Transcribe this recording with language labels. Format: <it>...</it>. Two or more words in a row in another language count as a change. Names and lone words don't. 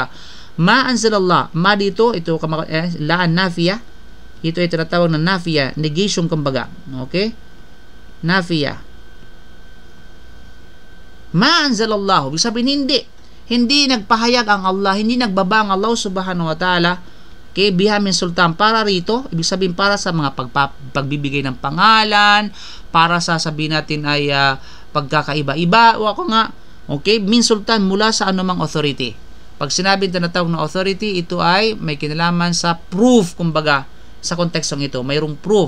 <tl>Ma'anzalallah, dito, ito laan nafiya, ito ay tinatawag na nafiya, negation kumbaga. Okay? Nafiya. Ma'anzalallahu, ibig sabihin hindi nagpahayag ang Allah, hindi nagbaba ang Allah</tl> <ar>سبحانه وتعالى</ar> <tl>kay</tl> <ar>بها من سلطان,</ar> <tl>para rito, ibig sabihin para sa mga pagbibigay ng pangalan, para sa sabihin natin ay pagkakaiba-iba, o ako nga, okay,</tl> <ar>من سلطان,</ar> <tl>mula sa anumang authority. Pag sinabing tinatawag na authority, ito ay may kinalaman sa proof, kumbaga, sa kontekstong ito, mayroong proof.</tl>